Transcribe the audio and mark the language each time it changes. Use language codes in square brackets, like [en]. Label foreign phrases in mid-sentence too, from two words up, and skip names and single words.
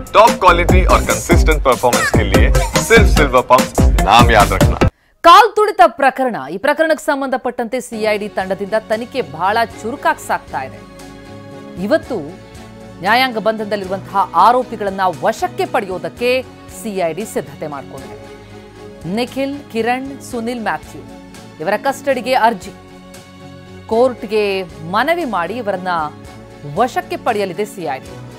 [en] top quality [hi] और [en] consistent performance [hi] के लिए सिर्फ सिल्वर पंप नाम याद रखना। [kn] ಕಾಲ್ ತುಳಿತ ಪ್ರಕರಣ ಈ ಪ್ರಕರಣಕ್ಕೆ ಸಂಬಂಧಪಟ್ಟಂತೆ ಸಿಐಡಿ ತಂಡದಿಂದ ತನಿಖೆ ಬಹಳ ಚುರುಕಾಗಿ ಸಾಗ್ತಾ ಇದೆ. ಇವತ್ತು ನ್ಯಾಯಾಂಗ ಬಂಧನದಲ್ಲಿರುವಂತಹ ಆರೋಪಿಗಳನ್ನ ವಶಕ್ಕೆ ಪಡೆಯೋದಕ್ಕೆ ಸಿಐಡಿ ಸಿದ್ಧತೆ ಮಾಡಿಕೊಂಡಿದೆ. ನಿಖಿಲ್, ಕಿರಣ್, ಸುನಿಲ್, ಮ್ಯಾಥ್ಯೂ ಇವರ ಕಸ್ಟಡಿಗೆ ಅರ್ಜಿ ಕೋರ್ಟ್ಗೆ ಮನವಿ ಮಾಡಿ ಇವರನ್ನ ವಶಕ್ಕೆ ಪಡೆಯಲಿದೆ ಸಿಐಡಿ.